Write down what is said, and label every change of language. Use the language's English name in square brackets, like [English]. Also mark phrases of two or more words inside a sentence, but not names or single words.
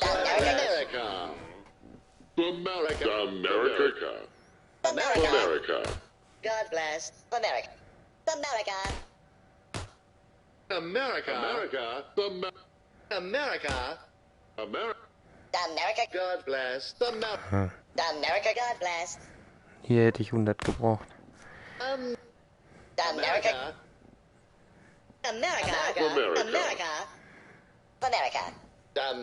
[English] America. America. America. America. God bless America. America. America. America. America. America. America. God bless. America. Hm. America. God bless. [German] Hier hätte ich 100 gebraucht. [English] America. America. America. America. America. America.